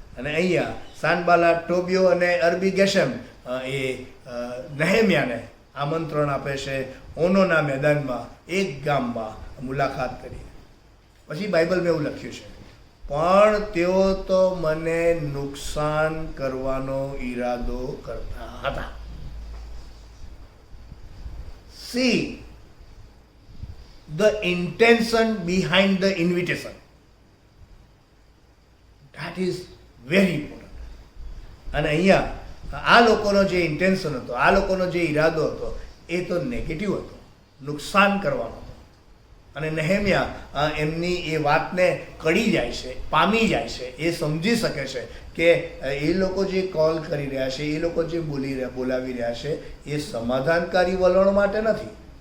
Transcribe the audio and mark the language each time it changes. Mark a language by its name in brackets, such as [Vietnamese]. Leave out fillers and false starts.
[Gujarati] અને અહીંયા સાનબાલાટ, ટોબિયો અને અરબી ગેશેમ એ નેહેમ્યાને આમંત્રણ આપે છે ઓનોના મેદાનમાં એક ગામમાં મુલાકાત કરી. પછી બાઇબલમાં એવું લખ્યું છે, પણ તેઓ તો મને નુકસાન કરવાનો ઈરાદો કરતા હતા. [English] See the intention behind the invitation. That is very important. [Gujarati] અને અહીંયા આ લોકોનો જે ઇન્ટેન્શન હતો, આ લોકોનો જે ઈરાદો હતો, એ તો નેગેટિવ હતો, નુકસાન કરવાનો હતો. અને નહેમ્યા એમની એ વાતને કડી જાય છે, પામી જાય છે, એ સમજી શકે છે કે એ લોકો જે કોલ કરી રહ્યા છે, એ લોકો જે બોલાવી રહ્યા છે, એ સમાધાનકારી વલણ માટે નથી.